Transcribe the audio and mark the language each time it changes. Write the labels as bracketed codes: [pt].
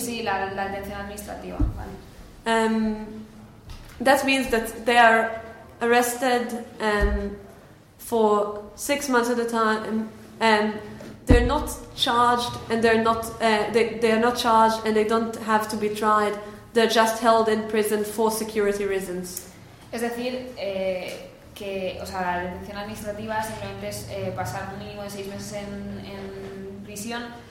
[es] Sí, la detención administrativa, vale. [en] That means that they are arrested for 6 months at a time, and they're not charged, and they're not they are not charged, and they don't have to be tried. They're just held in prison for security reasons. [es] Es decir, que, o sea, la detención administrativa simplemente es pasar un mínimo de 6 meses en prisión.